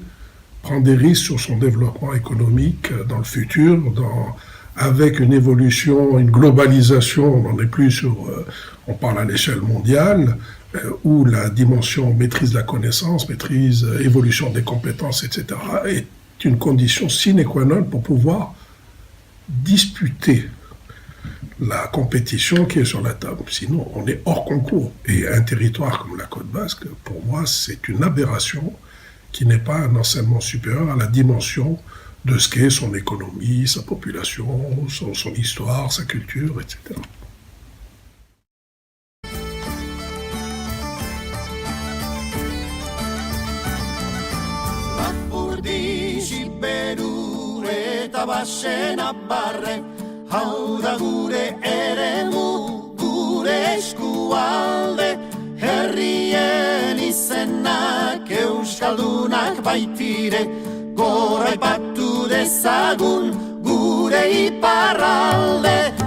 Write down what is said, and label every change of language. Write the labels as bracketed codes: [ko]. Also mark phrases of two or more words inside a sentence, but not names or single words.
[fr] prend des risques sur son développement économique dans le futur, avec une évolution, une globalisation, on n'en est plus sur, on parle à l'échelle mondiale, où la dimension maîtrise de la connaissance, évolution des compétences, etc., est une condition sine qua non pour pouvoir disputer la compétition qui est sur la table. Sinon, on est hors concours. Et un territoire comme la Côte Basque, pour moi, c'est une aberration qui n'est pas un enseignement supérieur à la dimension de ce qu'est son économie, sa population, son histoire, sa culture, etc. [eu] Hau da gure eremu, gure eskualde, herrien izenak euskaldunak baitire, goraipatu dezagun gure iparralde.